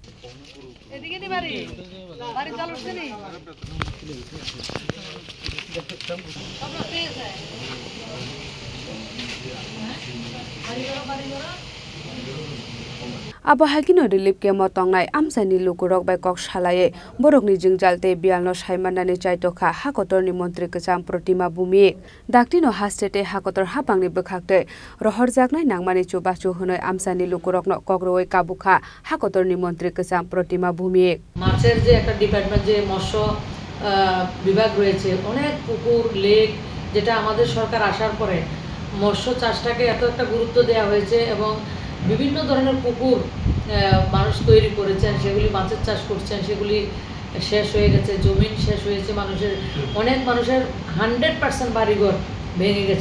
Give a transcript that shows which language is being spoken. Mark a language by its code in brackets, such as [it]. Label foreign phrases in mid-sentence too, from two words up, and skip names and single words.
[trp] Abo hagino relief ke motongnai amsani lukurok bai kok salaye borokni jingjalte bialno saimanani chaitokha hakotorni montri kesam protima bumi daktino hastete hakotor hapangni bekhakte rohorjaknai nangmani chubachu hunoi amsani lukurokno kokroi kabukha hakotorni montri kesam protima bumi [bn] মাছের যে একটা ডিপার্টমেন্ট যে মৎস্য বিভাগ রয়েছে অনেক পুকুর লেক যেটা আমাদের সরকার আসার পরে মৎস্য চাষটাকে এত একটা গুরুত্ব দেওয়া হয়েছে এবং বিভিন্ন ধরনের পুকুর মানুষ তৈরি করেছেন সেগুলি মাছের চাষ করছেন সেগুলি শেষ হয়ে গেছে জমিন শেষ হয়েছে মানুষের অনেক মানুষের 100% বাড়িঘর ভেঙে গেছে